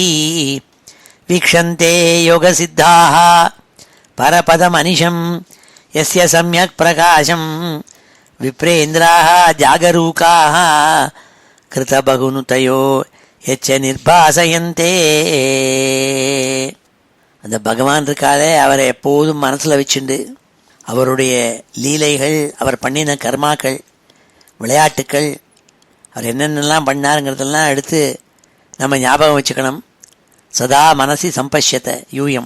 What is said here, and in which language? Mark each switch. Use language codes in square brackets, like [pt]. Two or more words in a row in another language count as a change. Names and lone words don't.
[sa] वीक्षन्ते योगसिद्धाः परपदमनिशं यस्य सम्यक् प्रकाशं विप्रेन्द्राः जागरूकाः कृतबहुनुतयो यच्च निर्भासयन्ते. [ta] அந்த பகவான் இருக்காலே, அவரை எப்போதும் மனசில் வச்சுண்டு அவருடைய லீலைகள், அவர் பண்ணின கர்மாக்கள், விளையாட்டுக்கள், அவர் என்னென்னலாம் பண்ணாருங்கிறதெல்லாம் எடுத்து நம்ம ஞாபகம் வச்சுக்கணும். [sa] सदा मनसि सम्पश्यत्तै यूयम्.